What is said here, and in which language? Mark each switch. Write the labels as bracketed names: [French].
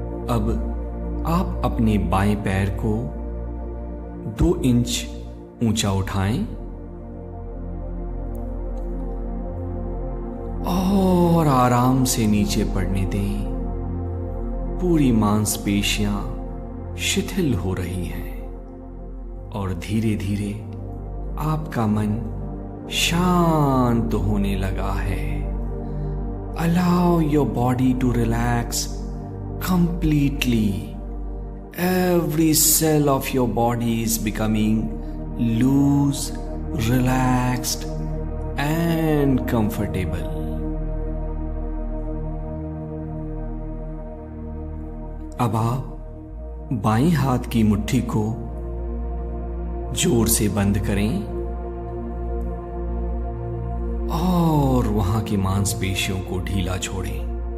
[Hindi] अब आप अपने बाएं पैर को 2 इंच ऊंचा उठाएं और आराम से नीचे पड़ने दें। पूरी मांसपेशियां शिथिल हो रही हैं और धीरे धीरे आपका मन शांत होने लगा है। [English] Allow your body to relax completely. Every cell of your body is becoming loose, relaxed and comfortable. [Hindi] अब आप बाएं हाथ की मुट्ठी को जोर से बंद करें और वहां की मांसपेशियों को ढीला छोड़ें।